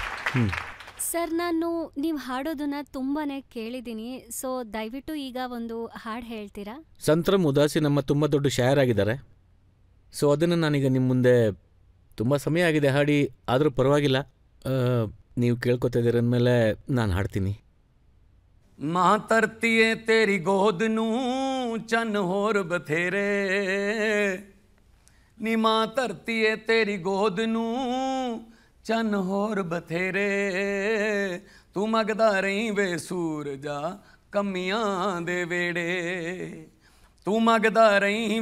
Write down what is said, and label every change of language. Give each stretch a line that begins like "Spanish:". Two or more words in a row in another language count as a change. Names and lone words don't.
Kannada: ಸರ್, ನಾನು ನೀವು ಹಾಡೋದನ್ನ ತುಂಬಾನೇ ಕೇಳಿದ್ದೀನಿ. ಸೊ ದಯವಿಟ್ಟು ಈಗ ಒಂದು ಹಾಡು ಹೇಳ್ತೀರಾ? ಸಂತ್ರಂ ಉದಾಸಿ ನಮ್ಮ ತುಂಬ ದೊಡ್ಡ ಶಾಯರ್ ಆಗಿದ್ದಾರೆ. ಸೊ ಅದನ್ನು ನಾನೀಗ ನಿಮ್ಮ ಮುಂದೆ ತುಂಬ ಸಮಯ ಆಗಿದೆ ಹಾಡಿ, ಆದರೂ ಪರವಾಗಿಲ್ಲ, ನೀವು ಕೇಳ್ಕೊತಾ ಇದ್ದೀರ ಅಂದಮೇಲೆ ನಾನು ಹಾಡ್ತೀನಿ.
Punjabi: ਮਾਂ ਧਰਤੀਏ ਤੇਰੀ ਗੋਦ ਨੂੰ ਚੰਨ ਹੋਰ ਬਥੇਰੇ ਨੀ ਮਾਂ ਧਰਤੀਏ ਤੇਰੀ ਗੋਦ ਨੂੰ ਚੰਨ ਹੋਰ ਬਥੇਰੇ ਤੂੰ ਮੰਗਦਾ ਰਹੀਂ ਵੇ ਸੂਰਜਾ ਕਮੀਆਂ ਦੇ ਵੇੜੇ ਤੂੰ ਮੰਗਦਾ ਰਹੀਂ